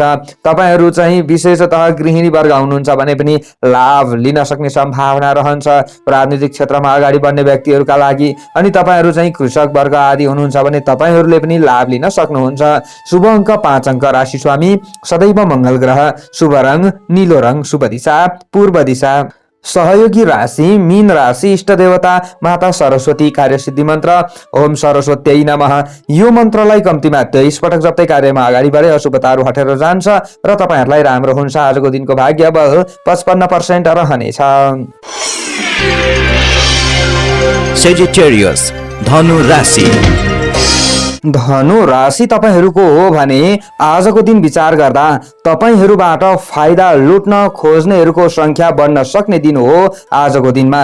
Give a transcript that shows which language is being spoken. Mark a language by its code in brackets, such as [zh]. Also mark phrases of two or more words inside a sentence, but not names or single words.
[ne] तपाईहरू चाहिँ विशेषतः गृहिणी वर्ग हुनुहुन्छ भने पनि लाभ लिन सक्ने सम्भावना रहन्छ राजनीतिक क्षेत्रमा अगाडि बढ्ने व्यक्तिहरूका लागि। अनि तपाईहरू चाहिँ कृषक वर्ग आदि हुनुहुन्छ भने तपाईहरूले पनि लाभ लिन सक्नुहुन्छ। शुभ अङ्क 5 अङ्क राशि स्वामी सदैव मङ्गल ग्रह। शुभ रङ नीलो रङ। शुभ दिशा पूर्व दिशा। सहयोगी राशि मीन राशि। इष्ट देवता माता सरस्वती। कार्यसिद्धि मन्त्र [sa] ओम सरस्वत्यै नमः। [ne] यो मन्त्रलाई कम्तीमा 23 पटक जप्दै कार्यमा अगाडि बढे अशुभताहरू हटेर जान्छ र तपाईहरूलाई राम्रो हुन्छ। आजको दिनको भाग्य बल 55% रहनेछ। Sagittarius, धनु राशि। धनु राशि तपाईहरूको हो भने आजको दिन विचार गर्दा तपाईहरूबाट फाइदा लुट्न खोज्नेहरूको संख्या बढ्न सक्ने दिन हो आजको दिनमा।